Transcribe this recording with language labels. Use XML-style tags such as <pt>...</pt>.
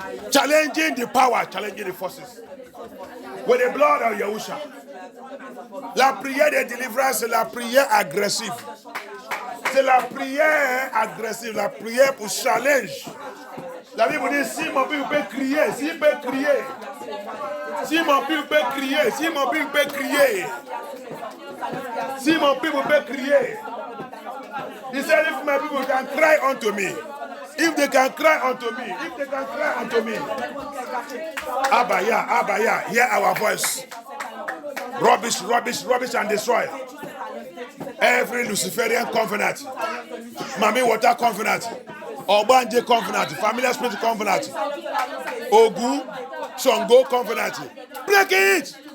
<en>Challenging the power, challenging the forces. With the blood of Yahusha.</en> <fr>La prière de délivrance, c'est la prière agressive. C'est la prière agressive, la prière pour challenge. La Bible dit, si mon peuple peut crier, s'il peut crier. Si mon peuple peut crier, si mon peuple peut crier. Si mon peuple peut crier.</fr> <en>He said, if my people can cry unto me, if they can cry unto me, if they can cry unto me. Abaya, hear our voice. Rubbish and destroy. Every Luciferian covenant, Mami Water covenant, Obanje covenant, Familiar Spirit covenant, Ogu, Songo covenant. Break it!</en>